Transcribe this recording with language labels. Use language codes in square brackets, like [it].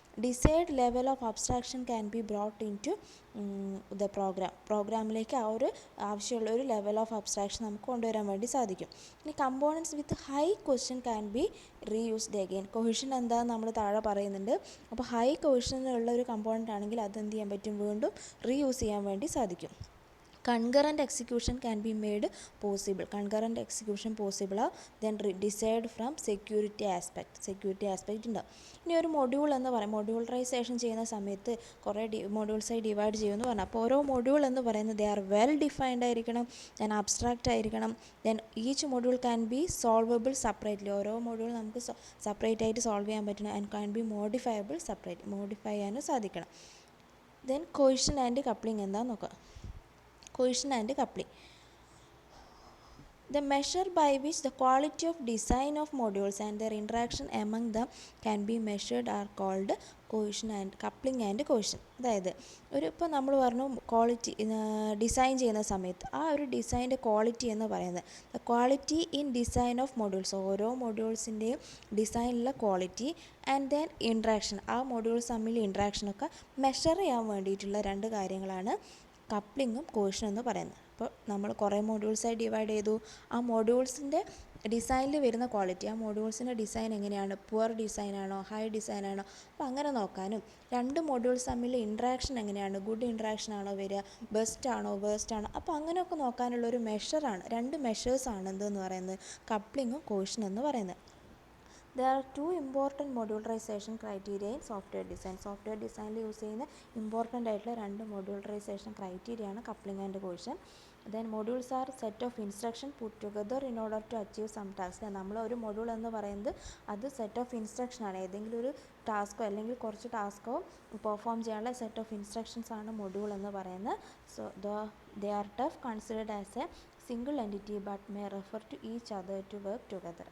[en] decide level of abstraction can be brought into the പ്രോഗ്രാമിലേക്ക് [ml] ആ ഒരു ആവശ്യമുള്ള ഒരു ലെവൽ ഓഫ് അബ്സ്ട്രാക്ഷൻ നമുക്ക് കൊണ്ടുവരാൻ വേണ്ടി സാധിക്കും. [en] ഇനി components with high cohesion can be reused again. [ml] Cohesion എന്താണെന്ന് നമ്മൾ താഴെ പറയുന്നുണ്ട്. അപ്പോൾ ഹൈ കൊഹിഷനുള്ള ഒരു കമ്പോണൻ്റ് ആണെങ്കിൽ അത് എന്ത് ചെയ്യാൻ പറ്റും, വീണ്ടും റീയൂസ് ചെയ്യാൻ വേണ്ടി സാധിക്കും. [en] Concurrent execution can be made possible. Concurrent execution possible are then decided from security aspect [ml] ഉണ്ടാവും. ഇനി ഒരു മൊഡ്യൂൾ എന്ന് പറയും, മൊഡ്യൂളറൈസേഷൻ ചെയ്യുന്ന സമയത്ത് കുറേ മൊഡ്യൂൾസായി ഡിവൈഡ് ചെയ്യുമെന്ന് പറഞ്ഞു. അപ്പോൾ ഓരോ മൊഡ്യൂൾ എന്ന് പറയുന്നത് [en] they are well defined [ml] ആയിരിക്കണം, [en] Then abstract ആയിരിക്കണം, then each module can be solvable separately. [ml] ഓരോ മൊഡ്യൂൾ നമുക്ക് സെപ്പറേറ്റ് ആയിട്ട് സോൾവ് ചെയ്യാൻ പറ്റണം. [en] and can be modifiable [ml] modify ചെയ്യാനും സാധിക്കണം. ദെൻ കൊഹിഷൻ ആൻഡ് കപ്ലിംഗ് എന്താണെന്ന് നോക്കാം. [en] Cohesion and coupling. The measure by which the quality of design of modules and their interaction among them can be measured are called cohesion and coupling and cohesion. [ml] അതായത് ഇപ്പോൾ നമ്മൾ പറഞ്ഞു quality design ചെയ്യുന്ന സമയത്ത് ആ ഒരു ഡിസൈൻ്റെ ക്വാളിറ്റി എന്ന് പറയുന്നത് [en] the quality in design of modules, [ml] ഓരോ മൊഡ്യൂൾസിൻ്റെയും ഡിസൈനിലുള്ള ക്വാളിറ്റി ആൻഡ് ദെൻ ഇൻട്രാക്ഷൻ, ആ മൊഡ്യൂൾസ് തമ്മിൽ ഇൻട്രാക്ഷനൊക്കെ മെഷർ ചെയ്യാൻ വേണ്ടിയിട്ടുള്ള രണ്ട് കാര്യങ്ങളാണ് കപ്ലിങ്ങും കോഹിഷനും എന്ന് പറയുന്നത്. അപ്പോൾ നമ്മൾ കുറേ മൊഡ്യൂൾസായി ഡിവൈഡ് ചെയ്തു, ആ മൊഡ്യൂൾസിൻ്റെ ഡിസൈനിൽ വരുന്ന ക്വാളിറ്റി, ആ മൊഡ്യൂൾസിൻ്റെ ഡിസൈൻ എങ്ങനെയാണ്, പുവർ ഡിസൈനാണോ ഹൈ ഡിസൈനാണോ, അപ്പോൾ അങ്ങനെ നോക്കാനും രണ്ട് മൊഡ്യൂൾസ് തമ്മിൽ ഇൻട്രാക്ഷൻ എങ്ങനെയാണ്, ഗുഡ് ഇൻട്രാക്ഷൻ ആണോ വരിക, ബെസ്റ്റ് ആണോ വേസ്റ്റ് ആണോ, അപ്പോൾ അങ്ങനെയൊക്കെ നോക്കാനുള്ളൊരു മെഷറാണ്, രണ്ട് മെഷേഴ്സാണ് എന്തെന്ന് പറയുന്നത് കപ്ലിങ്ങും കോഹിഷനും എന്ന് പറയുന്നത്. [en] There are two important modularization criteria in software design. [ml] Software design use ചെയ്യുന്ന ഇമ്പോർട്ടൻ്റ് ആയിട്ടുള്ള രണ്ട് modularization criteria ആണ് coupling and കോഹിഷൻ. [en] Then modules are set of instruction put together in order to achieve some task. [ml] നമ്മൾ ഒരു module എന്ന് പറയുന്നത് അത് set of instruction ആണ്, ഏതെങ്കിലും ഒരു ടാസ്കോ അല്ലെങ്കിൽ കുറച്ച് ടാസ്കോ പെർഫോം ചെയ്യാനുള്ള സെറ്റ് ഓഫ് ഇൻസ്ട്രക്ഷൻസ് ആണ് മൊഡ്യൂൾ എന്ന് പറയുന്നത്. [en] So they are tough considered as a single entity but may refer to each other to work together.